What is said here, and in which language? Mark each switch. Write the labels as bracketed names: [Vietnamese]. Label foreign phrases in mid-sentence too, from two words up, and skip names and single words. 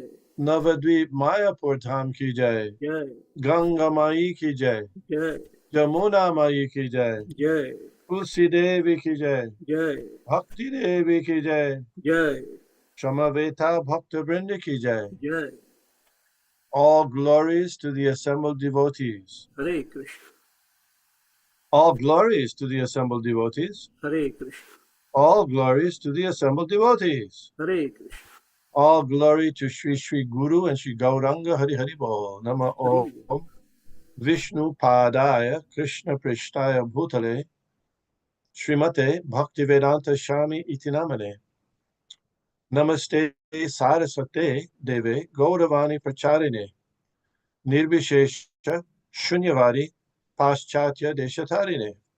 [Hindi] नवद्वीप मायापुर धाम की जय. जय गंगा माई की जय. जय जमुना माई की जय. जय तुलसी देवी की जय. जय भक्ति देवी की जय. जय समवेत भक्त वृन्द की जय. जय [English] All glories to the assembled devotees. [Sanskrit] हरे कृष्ण [English] All glories to the assembled devotees. [Sanskrit] हरे कृष्ण [English] All glories to the assembled devotees. [Sanskrit] हरे कृष्ण [English] All glory to Sri Sri Guru and Sri Gauranga [Hindi] हरि हरि बोल. [Sanskrit] नमः ॐ विष्णुपादाय कृष्णप्रेष्ठाय भूतले श्रीमते भक्तिवेदान्त स्वामिन् इति नामिने. नमस्ते सारस्वते देवे गौरवाणी प्रचारिणे निर्विशेष शून्यवादि पाश्चात्य देशतारिणे.